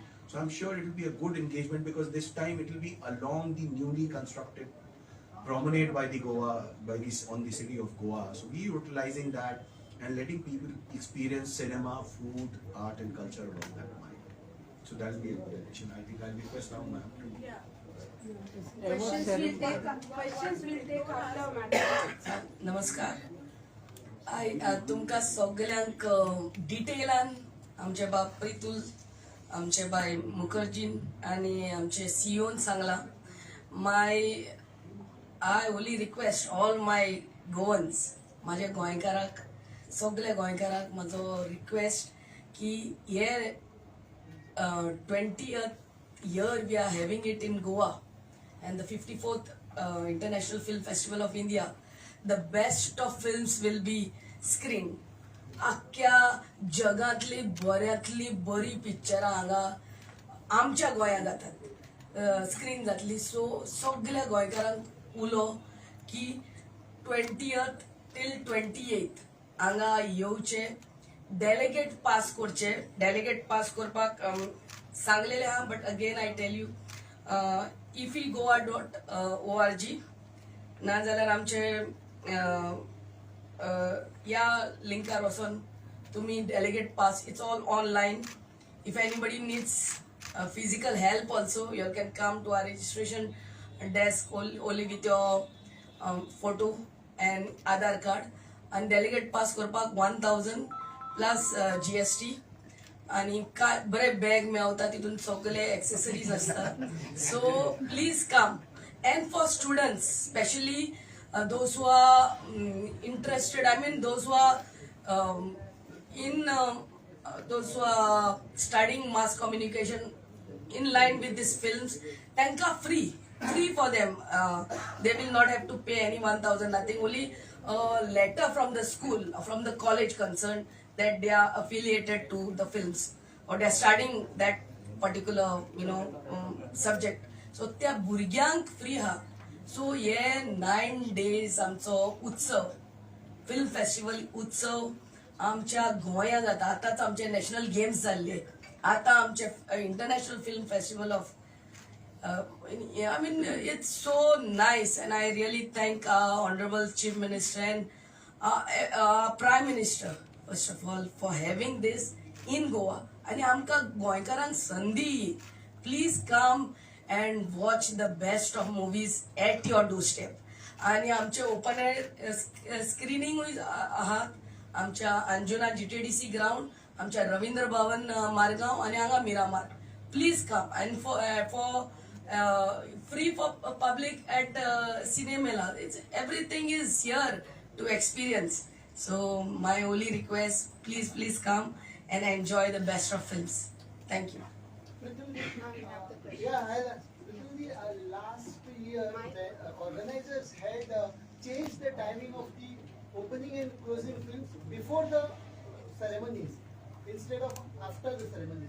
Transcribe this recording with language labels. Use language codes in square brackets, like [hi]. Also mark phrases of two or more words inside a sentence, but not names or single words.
[en] So I'm sure it will be a good engagement, because this time it will be along the newly constructed promenade by the Goa, on the city of Goa. So we utilizing that and letting people experience cinema, food, art and culture along that line. So that will be a good addition. I think I'll request now, ma'am, to... Yeah. Questions will take after madam. [kok] नमस्कार. तुमकां सगळ्यांक डिटेलान आमचे बाब प्रितुल, आमचे बाय मुखर्जीन आनी आमचे सीओन सांगला. [en] I only request all my Goans, [kok] माझ्या गोंयकाराक, सगळे गोंयकाराक म्हजो रिक्वेस्ट की हे [en] 20th year we are having it in Goa and the 54th International Film Festival of India. The best of films will be screened. [kok] आख्या जगातली बऱ्यांतली बरी पिक्चरां हांगा आमच्या गोंयांत जातात, स्क्रीन जातली. सो सगळ्या गोंयकारांक उलो की 20th till 28th हांगा येवचे, डेलिगेट पास करचे. डेलिगेट पास करपाक सांगलेले आहा, [en] But again I tell you [kok] IFFI54.org नाजाल्यार आमचे या लिंकार वचून तुम्ही डेलिगेट पास, [en] It's all online. इफ एनीबडी नीड्स physical help also, you can come to our registration desk only with your photo and Aadhaar card. And delegate pass करपाक 1000 plus GST. [kok] आणि काय बरे बॅग मेळता, तितून सगळे एक्सेसरीज असतात. [en] So please come. And for students, especially those who are interested, I mean those who are those who are studying mass communication in line with these films, tanka free for them. They will not have to pay any 1000, nothing, only a letter from the school, from the college concerned, that they are affiliated to the films or they are studying that particular subject. [kok] So त्या भुरग्यांक फ्री हा. सो हे 9 days आमचो उत्सव, फिल्म फेस्टिवल उत्सव आमच्या गोंयांत जाता. आतांच आमचे [en] National Games [kok] जाल्ले, आता आमचे [en] International Film Festival of I mean it's so nice, and I really thank our Honorable Chief Minister and Prime Minister first of all for having this in Goa. [kok] आणि आमकां गोंयकारांक संदी, [en] please come and watch the best of movies at your doorstep. [kok] आणि आमचे [en] open air screening [kok] आहात आमच्या अंजुना GTDC ग्राउंड, आमच्या रवींद्र भवन मारगांव आणि हांगा मिरामार. [en] Please come. And for free for public at Cinemela. Everything is here to experience. So my only request, please come and enjoy the best of films. Thank you. Last year the organizers had changed the timing of the opening and closing films before the ceremonies instead of after the ceremonies.